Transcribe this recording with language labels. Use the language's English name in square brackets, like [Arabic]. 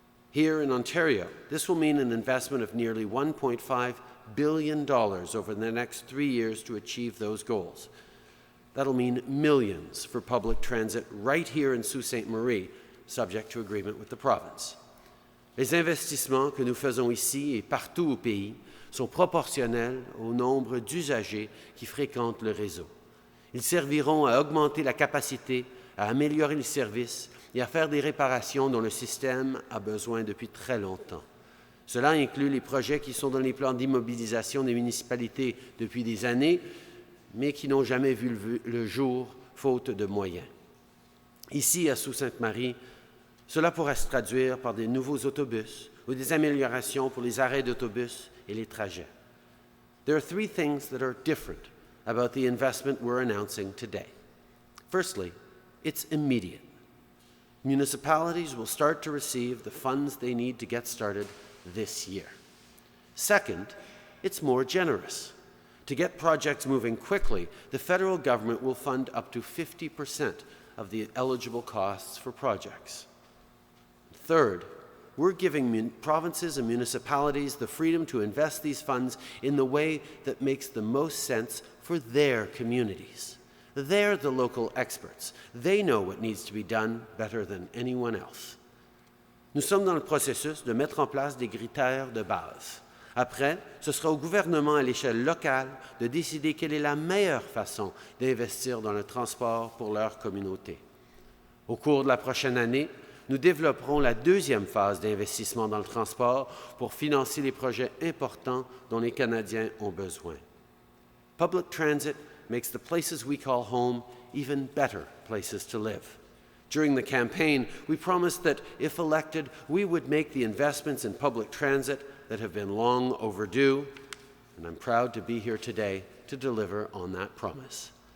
[English] Here in Ontario, this will mean an investment of nearly $1.5 billion over the next 3 years to achieve those goals. That'll mean millions for public transit right here in Sault Ste. Marie, subject to agreement with the province. [French] Les investissements que nous faisons ici et partout au pays sont proportionnels au nombre d'usagers qui fréquentent le réseau. Ils serviront à augmenter la capacité, à améliorer les services et à faire des réparations dont le système a besoin depuis très longtemps. Cela inclut les projets qui sont dans les plans d'immobilisation des municipalités depuis des années, mais qui n'ont jamais vu le jour, faute de moyens. Ici, à Sault-Sainte-Marie, cela pourrait se traduire par des nouveaux autobus ou des améliorations pour les arrêts d'autobus et les trajets. [English] There are 3 things that are different about the investment we're announcing today. Firstly, it's immediate. Municipalities will start to receive the funds they need to get started this year. Second, it's more generous. To get projects moving quickly, the federal government will fund up to 50% of the eligible costs for projects. Third, we're giving provinces and municipalities the freedom to invest these funds in the way that makes the most sense for their communities. They're the local experts. They know what needs to be done better than anyone else. [French] Nous sommes dans le processus de mettre en place des critères de base. Après, ce sera au gouvernement à l'échelle locale de décider quelle est la meilleure façon d'investir dans le transport pour leur communauté. Au cours de la prochaine année, nous développerons la 2e phase d'investissement dans le transport pour financer les projets importants dont les Canadiens ont besoin. [English] Public transit makes the places we call home even better places to live. During the campaign, we promised that, if elected, we would make the investments in public transit that have been long overdue, and I'm proud to be here today to deliver on that promise.